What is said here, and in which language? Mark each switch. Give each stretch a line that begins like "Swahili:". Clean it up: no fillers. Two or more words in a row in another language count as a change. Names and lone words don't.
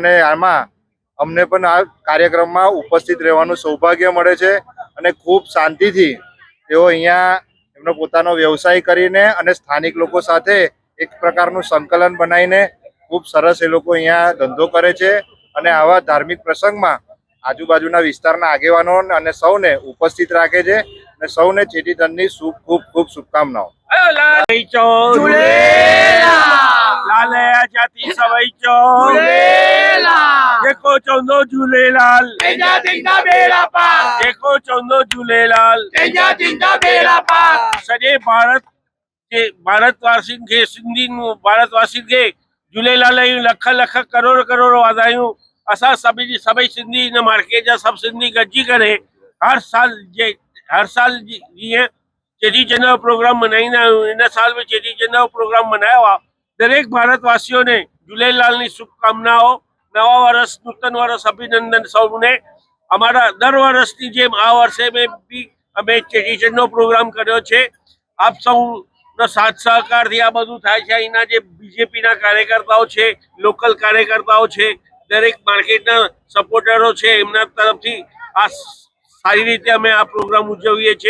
Gujarati: અને આમાં અમને પણ આ કાર્યક્રમમાં ઉપસ્થિત રહેવાનું સૌભાગ્ય મળે છે અને ખૂબ શાંતિથી તેઓ અહીંયા એમનો પોતાનો વ્યવસાય કરીને અને સ્થાનિક લોકો સાથે એક પ્રકારનું સંકલન બનાવીને ખૂબ સરસ એ લોકો અહીંયા ધંધો કરે છે અને આવા ધાર્મિક પ્રસંગમાં આજુબાજુના વિસ્તારના આગેવાનો અને સૌને ઉપસ્થિત રાખે છે અને સૌને ચેટીચાંદની ખૂબ ખૂબ શુભકામનાઓ.
Sindhi: लाले जाति सवईचो जेको चोंदो झूलेलाल तेजा तिंगा बेडा पार जेको चोंदो झूलेलाल तेजा तिंगा बेडा पार સॼे भारतवासियुनि खे सिंधियुनि भारतवासियुनि खे झूलेलाल जूं लख लख करोड़ करोड़ वाधायूं. असां सभई सिंधी इन मार्केट जा सभु सिंधी गॾिजी करे हर साल जीअं चेटीचंड जो प्रोग्राम मल्हाईंदा आहियूं. इन साल बि चेटीचंड जो प्रोग्राम मल्हायो आहे.
Gujarati: દરેક ભારતવાસિયોં ને झूलेलालની શુભકામનાઓ. નવા વર્ષ, નૂતન વર્ષ અભિનંદન સૌને. અમારા દર વર્ષની જેમ આ વર્ષે બી અમે ચેટીચંડનો પ્રોગ્રામ કર્યો છે. આપ સૌનો સાથ સહકારથી આ બધું થાય છે. અહીંના જે બીજેપીના કાર્યકર્તાઓ છે, લોકલ કાર્યકર્તાઓ છે, દરેક માર્કેટના સપોર્ટરો છે, એમના તરફથી આ સારી રીતે અમે આ પ્રોગ્રામ ઉજવીએ છીએ.